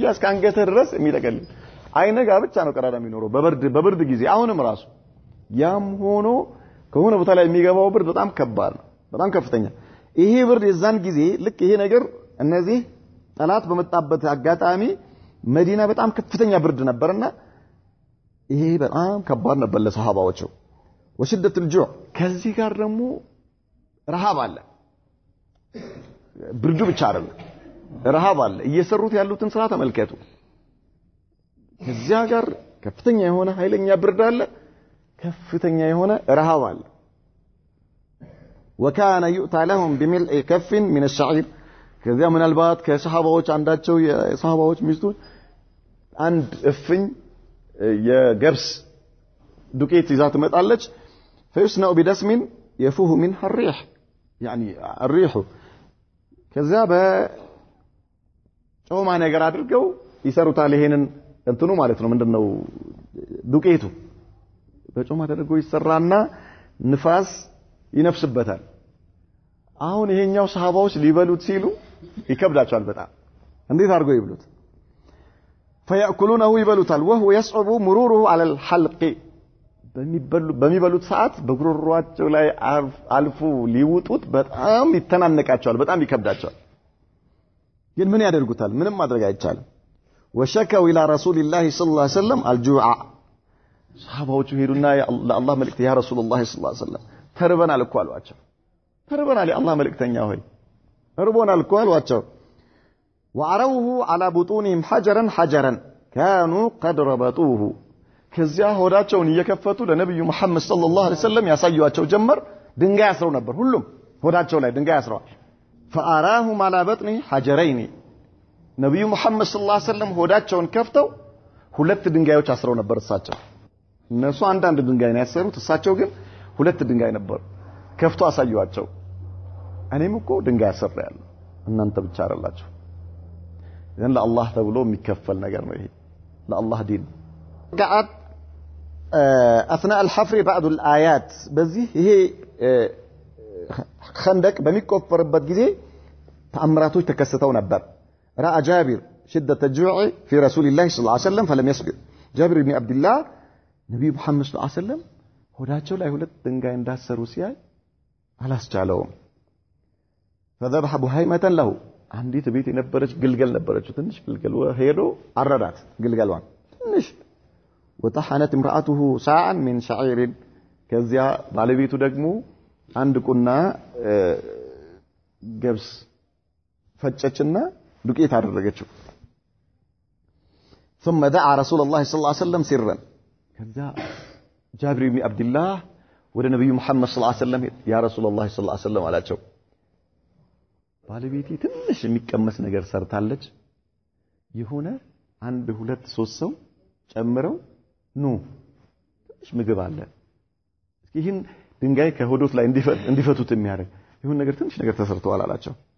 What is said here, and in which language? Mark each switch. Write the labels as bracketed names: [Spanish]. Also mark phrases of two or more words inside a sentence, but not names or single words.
[Amharic] እስከ አንገትህ ድረስ የሚጠቀልል አይነ ጋር ብቻ ነው ቀዳዳ የሚኖረው በብርድ ጊዜ አሁንም ራሱ ያም ሆኖ ከሆነ ቦታ ላይ የሚገባው ብርድ በጣም ከባድ ነው በጣም ከፍተኛ ይሄ ብርድ የዛን ጊዜ ልክ ይሄ ነገር እነዚህ ጠላት በመጣበት አጋጣሚ መዲና በጣም ከፍተኛ ብርድ ነበርና ይሄ በጣም ከባድ ነበር ለሰሃባዎቹ [Arabic] وشدة الجوع [Amharic] ከዚህ ጋር ደግሞ ረሃብ አለ ብርዱ ብቻ አይደለም ረሃብ አለ እየሰሩት ያሉትን ስራ ተመልከቱ ከዚያ ጋር ከፍተኛ የሆነ ኃይለኛ ብርድ አለ ከፍተኛ የሆነ ረሃብ አለ [Arabic] وكان يؤتى لهم بملء كف من الشعير [Amharic] ከዚያ ምናልባት ከሰሃባዎች አንዳቸው የሰሃባዎች ሚስቶች አንድ እፍኝ የገብስ ዱቄት ይዛ ትመጣለች [Arabic] فيصنع بدسم يفوه منها الريح يعني الريح ከዚያ [Amharic] በጮማ ነገር አድርገው ይሰሩታል ይሄንን እንትኑ ማለት ነው ምንድነው ዱቄቱ በጮማ ተደርጎ ይሰራና ንፋስ ይነፍስበታል አሁን ይሄኛው ሰሃባዎች ሊበሉት ሲሉ ይከብዳቸዋል በጣም እንዴት አድርገው ይብሉት فيأكلونه ይበሉታል [Arabic] وهو يصعب مروره على الحلق [Amharic] በሚበሉት ሰዓት በጉሮሮአቸው ላይ አልፎ ሊውጡት በጣም ይተናነቃቸዋል በጣም ይከብዳቸዋል ግን ምን ያደርጉታል ምንም ማድረግ አይቻልም [Arabic] وشكوا الى رسول الله صلى الله عليه وسلم الجوع [Amharic] ሰሃባዎቹ ሄዱና ለአላህ መልእክት [Arabic] يا رسول الله صلى الله عليه وسلم [Amharic] ተርበናል እኮ አሏቸው ተርበናል የአላህ መልእክተኛ ሆይ ተርበናል እኮ አሏቸው [Arabic] وعروه على بطونهم حجرا كانوا قد ربطوه [Amharic] ከዚያ ሆዳቸውን እየከፈቱ ለነብዩ መሐመድ [Arabic] صلى الله عليه وسلم [Amharic] ያሳዩአቸው ጀመር ድንጋይ አስረው ነበር ሁሉም ሆዳቸው ላይ ድንጋይ አስረዋል [Arabic] فاراهم على بطنه حجرين [Amharic] ነብዩ መሐመድ [Arabic] صلى الله عليه وسلم [Amharic] ሆዳቸውን ከፍተው ሁለት ድንጋዮች አስረው ነበር እሳቸው እነሱ አንድ ድንጋይ ነው ያሰሩት እሳቸው ግን ሁለት ድንጋይ ነበር ከፍቶ አሳዩአቸው እኔም እኮ ድንጋይ አስሬያለሁ እናንተ ብቻ አይደላችሁ ይሄን ለአላህ ተብሎ የሚከፈል ነገር ነው ይሄ ለአላህ ዲን [Arabic] قعد اثناء الحفر بعض الايات [Amharic] በዚህ ይሄ [Arabic] خندق [Amharic] በሚቆፈርበት ጊዜ ተአምራቶች ተከስተው ነበር [Arabic] راى جابر شده الجوع في رسول الله صلى الله عليه وسلم فلم يصبر جابر بن عبد الله [Amharic] ነብዩ መሐመድ [Arabic] صلى الله عليه وسلم [Amharic] ሆዳቸው ላይ ሁለት ድንጋይ እንዳሰሩ ሲያይ አላስቻለውም [Arabic] فذبح بهيمة له [Amharic] አንዲት ቤት የነበረች ግልገል ነበረች ትንሽ ግልገል ሄዶ አረዳት ግልገሏን ትንሽ [Arabic] وطحنت امراته ساعا من شعير [Amharic] ከዚያ ባለቤቱ ደግሞ አንድ ቁና ገብስ ፈጨችና ዱቄት አደረገችው [Arabic] ثم دعا رسول الله صلى الله عليه وسلم سرا [Amharic] ከዚያ ጃብር ኢብኑ አብዱላህ ወደ ነብዩ መሐመድ [Arabic] صلى الله عليه وسلم يا رسول الله صلى الله عليه وسلم [Amharic] አላቸው ባለቤቴ ትንሽ የሚቀመስ ነገር ሰርታለች የሆነ አንድ ሁለት ሶስት ሰው ጨምረው ኑ ትንሽ ምግብ አለ እስኪ ይህን ድንጋይ ከሆዶት ላይ እንዲፈቱት የሚያደርግ ይሁን ነገር ትንሽ ነገር ተሰርቷል አላቸው